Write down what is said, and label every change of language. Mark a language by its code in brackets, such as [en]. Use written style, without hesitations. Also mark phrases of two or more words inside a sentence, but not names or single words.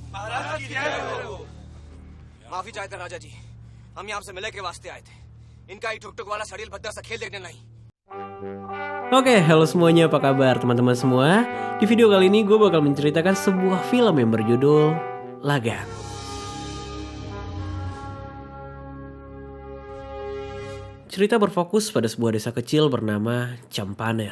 [hi] माफी चाहते हैं राजा जी, हम यहाँ आपसे मिलने के वास्ते आए थे। इनका ही ठुक ठुक वाला सड़ील भद्दा सा खेल देखने नहीं। [id] Oke, halo semuanya, apa kabar teman-teman semua? Di video kali ini gue bakal menceritakan sebuah film yang berjudul Lagan. Cerita berfokus pada sebuah desa kecil bernama Champaner.